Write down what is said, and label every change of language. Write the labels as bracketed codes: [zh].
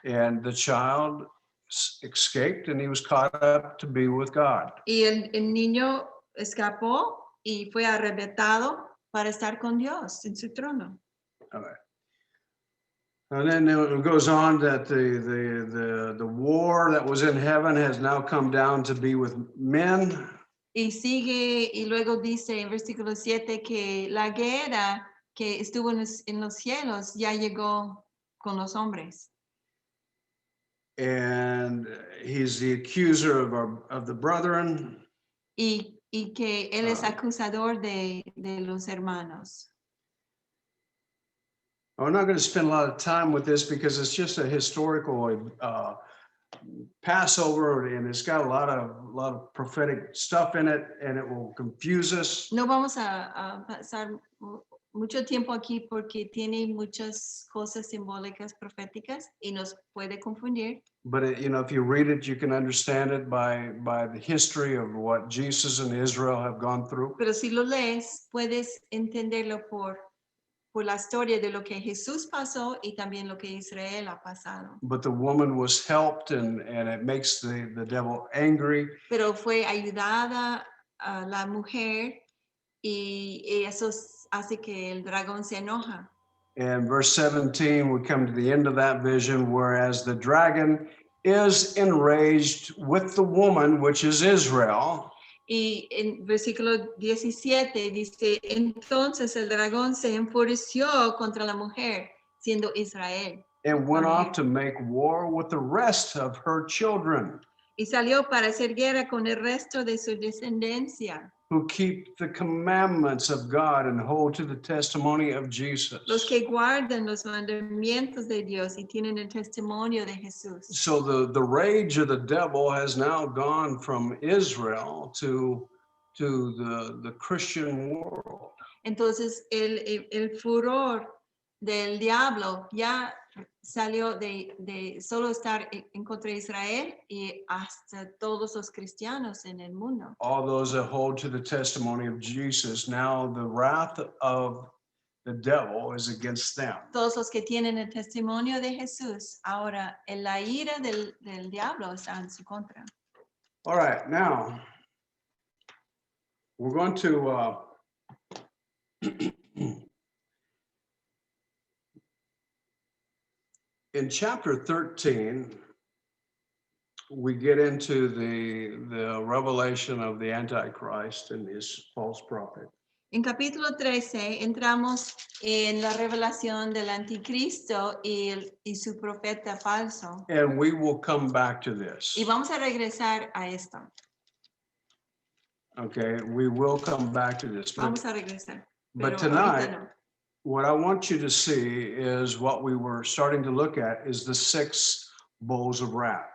[en] and the child escaped and he was caught up to be with God. [es] y el niño escapó y fue arrebatado para estar con Dios en su trono. [en] All right. And then it goes on that the war that was in heaven has now come down to be with men. [es] Y sigue, y luego dice en versículo 7 que la guerra que estuvo en los cielos ya llegó con los hombres. [en] And he's the accuser of the brethren. [es] Y que él es acusador de los hermanos. [en] I'm not going to spend a lot of time with this because it's just a historical Passover, and it's got a lot of prophetic stuff in it, and it will confuse us. [es] No vamos a pasar mucho tiempo aquí porque tiene muchas cosas simbólicas proféticas y nos puede confundir. [en] But if you read it, you can understand it by the history of what Jesus and Israel have gone through. [es] Pero si lo lees, puedes entenderlo por la historia de lo que Jesús pasó y también lo que Israel ha pasado. [en] But the woman was helped, and it makes the devil angry. [es] Pero fue ayudada a la mujer y eso hace que el dragón se enoja. [en] And verse 17, we come to the end of that vision, whereas the dragon is enraged with the woman, which is Israel. [es] Y en versículo 17 dice, entonces el dragón se enfureció contra la mujer, siendo Israel. [en] And went off to make war with the rest of her children. [es] Y salió para hacer guerra con el resto de su descendencia, [en] who keep the commandments of God and hold to the testimony of Jesus. [es] los que guardan los mandamientos de Dios y tienen el testimonio de Jesús. [en] So the rage of the devil has now gone from Israel to the Christian world. [es] Entonces el furor del diablo ya salió de solo estar en contra de Israel y hasta todos los cristianos en el mundo. [en] All those that hold to the testimony of Jesus, now the wrath of the devil is against them. [es] Todos los que tienen el testimonio de Jesús, ahora en la ira del diablo está en su contra. [en] All right, now we're going to in chapter 13, we get into the revelation of the Antichrist and his false prophet. [es] En capítulo 13 entramos en la revelación del anticristo y su profeta falso. [en] And we will come back to this. [es] Y vamos a regresar a esto. [en] Okay, we will come back to this. [es] Vamos a regresar. [en] But [es] Pero [en] tonight, [es] ahorita no. [en] what I want you to see is what we were starting to look at is the 6 bowls of wrath.